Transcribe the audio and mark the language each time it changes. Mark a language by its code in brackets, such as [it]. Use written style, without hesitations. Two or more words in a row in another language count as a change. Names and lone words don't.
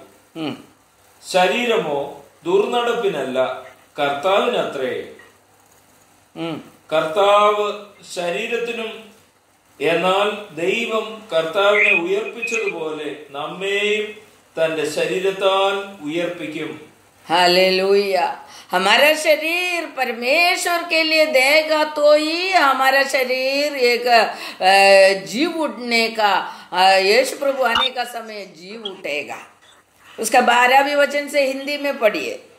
[ml] ശരീരമോ ദുർനടപ്പിനല്ല, കർത്താവിനത്രേ. കർത്താവ് ശരീരത്തിനും, എന്നാൽ ദൈവം കർത്താവിനെ ഉയർപ്പിച്ചതുപോലെ നമ്മെയും തന്റെ ശരീരത്താൽ ഉയർപ്പിക്കും. [hi] हालेलुया. हमारा शरीर परमेश्वर के लिए देगा तो ही हमारा शरीर एक जीव उठने का, यीशु प्रभु आने का समय जीव उठेगा. उसका 12वां वचन से हिंदी में पढ़िए.